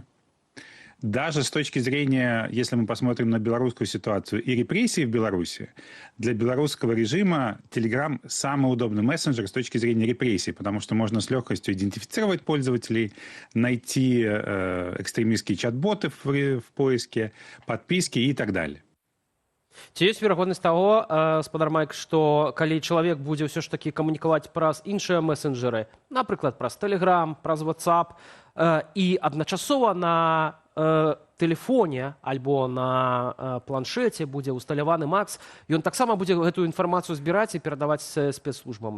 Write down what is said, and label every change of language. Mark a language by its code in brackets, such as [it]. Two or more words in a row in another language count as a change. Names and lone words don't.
[ru] Даже с точки зрения, если мы посмотрим на белорусскую ситуацию и репрессии в Беларуси, для белорусского режима Telegram самый удобный мессенджер с точки зрения репрессий, потому что можно с легкостью идентифицировать пользователей, найти экстремистские чат-боты в поиске, подписки и так далее. [be] Ці ёсць верагоднасць таго, спадар Майк, што калі чалавек будзе ўсё ж такі камунікаваць праз іншыя месенджеры, напрыклад, праз Telegram, праз WhatsApp, і адначасова на тэлефоне альбо на планшеце будзе ўсталяваны Max, ён таксама будзе гэтую інфармацыю збіраць і перадаваць спецслужбам.